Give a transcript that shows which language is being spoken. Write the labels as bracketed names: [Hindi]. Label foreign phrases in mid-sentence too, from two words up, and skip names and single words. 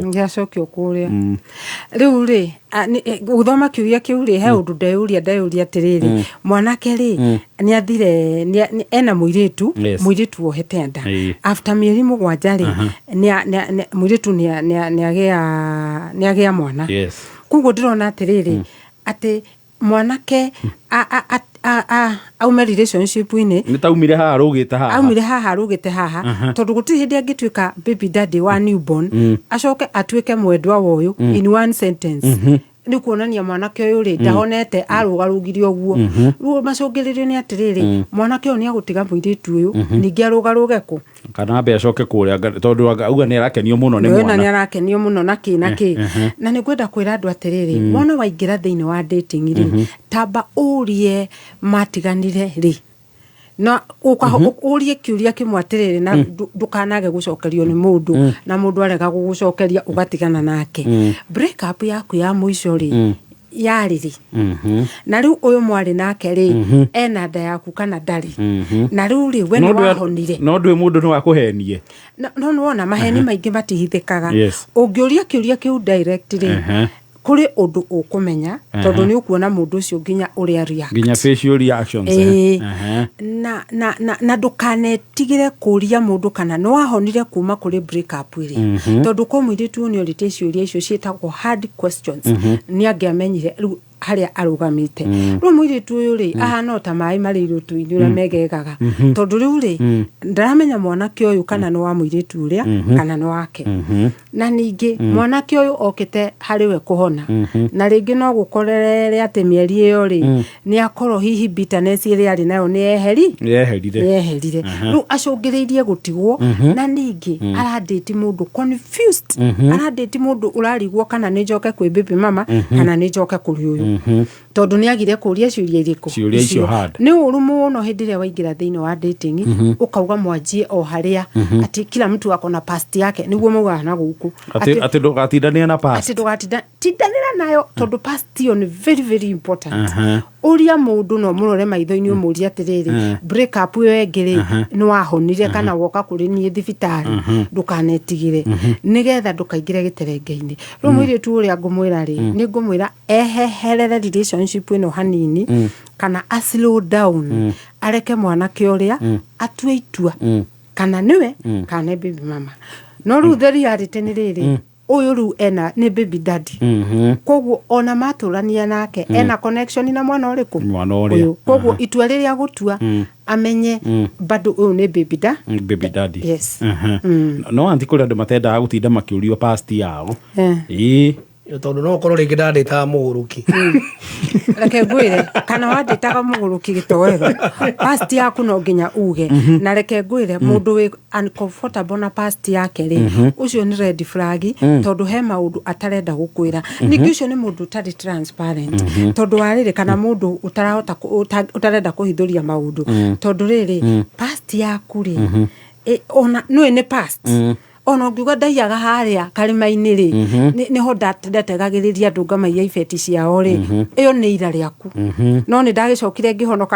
[Kikuyu] kuria riu ri uthoma kiuria kiu ri he undu ndeuria atiriri mwanake ri ni athire ena muiritu wohete nda after mieri mugwanja ri muiritu ni agia mwana koguo ndirona atiriri ati mwanake aume relationship-inĩ nĩ taumire haha rũgĩte haha aumire haha rũgĩte haha tondũ gũtirĩ hĩndĩ angĩtuĩka [English] baby daddy [Kikuyu] wa newborn acoke atuĩke mwendwa wa ũyũ [English] in one sentence [Kikuyu] nĩ kuonania mwanake ũyũ rĩ ndahonete arũgarũgire ũguo rĩu macũngĩrĩrio nĩ atĩrĩrĩ mwanake ũyũ nĩ agũtiga mũirĩtu ũyũ ningĩ arũgarũge kũ kana ambe acoke kũrĩa tondũ auga nĩ arakenio mũno nĩ mwana nĩ arakenio mũno na kĩ na nĩ ngwenda kwĩra andũ atĩrĩrĩ mwana waingĩra thĩinĩ wa dating rĩ tamba ũrie matiganire rĩ na ũrie kĩũria kĩmwe atĩrĩrĩ na ndũkanage gũcokerio nĩ mũndũ na mũndũ arega gũgũcokeria ũgatigana nake [English] break up [Kikuyu] yaku ya mũico rĩ yarĩ rĩ na rĩu ũyũ mwarĩ nake rĩ ena nda yaku kana ndarĩ na rĩu rĩ we nĩ wahonire no ndũĩ mũndũ nĩ wakũhenie no nĩwona maheni maingĩ matihithĩkaga ũngĩũria kĩũria kĩu direct rĩ kuri ũndũ ũkũmenya tondũ nĩ ũkuona mũndũ ũcio nginya ũrĩa react [English] nginya facial reactions [Kikuyu] na ndũkanetigĩre kũria mũndũ kana nĩ wahonire kuma kũrĩ [English] break up [Kikuyu] rĩ tondũ kwa mũirĩtu nĩ ũrĩte ciũria icio ciĩtagwo [English] hard questions [Kikuyu] nĩ angĩamenyire rĩu harĩa arũgamĩte rĩu mũirĩtu ũyũ rĩ ahana ta maĩ marĩ irũtũ-inĩ ũrĩa megegaga tondũ rĩu rĩ ndaramenya mwanake ũyũ kana nĩ wa mũirĩtu ũrĩa kana nĩ wake na ningĩ mwanake ũyũ okĩte harĩ we kũhona na rĩngĩ no gũkorere atĩ mĩeri ĩyo rĩ nĩ akorwo hihi bitterness ĩrĩa arĩ nayo nĩ yeherire rĩu acũngĩrĩirie gũtigwo na ningĩ aradĩti mũndũ confused aradĩti mũndũ ũrarigwo kana nĩ njoke kwĩ [English] baby mama [Kikuyu] kana nĩ njoke kũrĩ ũyũ tondũ nĩ agire kũria ciũria irĩkũ ciũria icio hard nĩ ũru mũno hĩndĩ ĩrĩa waingĩra thĩinĩ wa dating ũkauga mwanjie o harĩa atĩ [Swahili] kila mtu ako na past yake [Kikuyu] nĩguo maugaga na gũkũ atĩ ndũgatindanĩra na past atĩ ndũgatindanĩra nayo tondũ past ĩyo nĩ [English] very very important [Kikuyu] ũria mũndũ no mũrore maitho-inĩ ũmũria atĩrĩrĩ break up ĩyo ĩngĩ nĩ wahonire kana woka kũrĩ niĩ thibitarĩ ndũkanetigĩre nĩgetha ndũkaingĩre gĩterenge-inĩ rĩu mũirĩtu ũrĩa ngũmwĩra rĩ nĩ ngũmwĩra eheherere relationship ĩno hanini kana [English] a slow down [Kikuyu] areke mwanake ũrĩa atue itua kana nĩwe kana [English] baby mama [Kikuyu] no rĩu [English] the reality [Kikuyu] nĩ rĩrĩ ũyũ rĩu ena nĩ [English] baby daddy [Kikuyu] koguo ona matũrania nake ena connection na mwana ũrĩkũ koguo itua rĩrĩa gũtua amenye bado ũyũ nĩ [English] baby daddy yes [Kikuyu] no anti kũrĩ andũ matendaga gũtinda makĩũrio past yao tondũ no ũkorwo rĩngĩ ndandĩtaga mũgũrũki reke ngwĩre kana wandĩtaga mũgũrũki gĩtowero past yaku no nginya uge na reke ngwĩre mũndũ wĩ uncomfortable na past yake rĩ ũcio nĩ [English] red flag [Kikuyu] tondũ he maũndũ atarenda gũkwĩra ningĩ ũcio nĩ mũndũ ũtarĩ transparent tondũ warĩrĩ kana mũndũ ũtarenda kũhithũria maũndũ tondũ rĩrĩ past yaku rĩ ona nĩ past ono ngiuga ndaiyaga harĩa karĩma-inĩ rĩ nĩho ndategagĩrĩria andũ ngamaiya ibeti ciao rĩ ĩyo nĩ ira rĩaku no nĩ ndagĩcokire ngĩhonoka